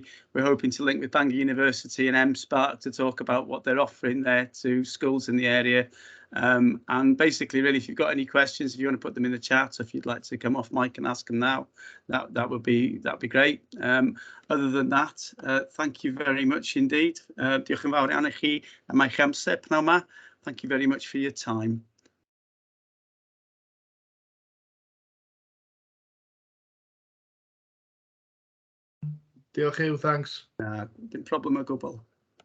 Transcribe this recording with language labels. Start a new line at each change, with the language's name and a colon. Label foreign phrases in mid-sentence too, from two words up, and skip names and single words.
English: We're hoping to link with Bangor University and MSpark to talk about what they're offering there to schools in the area. And basically, really, if you've got any questions, if you want to put them in the chat, or if you'd like to come off mic and ask them now, that'd be great. Other than that, thank you very much indeed.
Welsh: Diolch yn fawr iawn i chi am eich amser pnawn 'ma.
English: Thank you very much for your time.
Welsh: Diolch Hugh, thanks. Dim problem o gwbl.